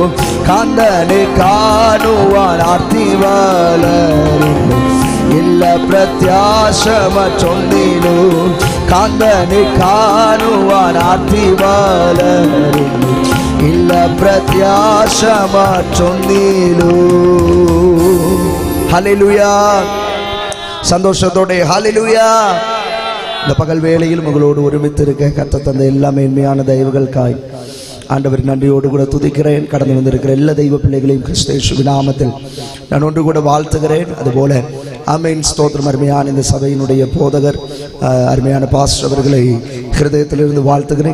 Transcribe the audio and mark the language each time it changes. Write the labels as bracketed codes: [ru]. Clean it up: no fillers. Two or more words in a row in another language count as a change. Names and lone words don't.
[ml] കാന്തനെ കാണുവാൻ ആർത്തി വളരുന്നു, ഇല്ല പ്രത്യാശ മറ്റൊന്നിലും. കാന്തനെ കാണുവാൻ ആർത്തി വളരുന്നു, ഇല്ല പ്രത്യാശ മറ്റൊന്നിലും. ഹല്ലേലൂയ. സന്തോഷത്തോടെ ഹല്ലേലൂയ. [ta] இந்த பகல் வேளையில் உங்களோடு ஒருமித்திருக்க கர்த்தர் தந்த எல்லா மேன்மையான தயவுகளுக்காய் ஆண்டவர் நன்றியோடு கூட துதிக்கிறேன். கடந்து வந்திருக்கிற எல்லா தெய்வ பிள்ளைகளையும் கிறிஸ்து இயேசுவின் நாமத்தில் நான் ஒன்று கூட வாழ்த்துகிறேன். அதுபோல ஆமென். ஸ்தோத்திரம். அருமையான இந்த சபையினுடைய போதகர் அருமையான பாஸ்டர் அவர்களை ஹிருதயத்திலிருந்து வாழ்த்துகிறேன்.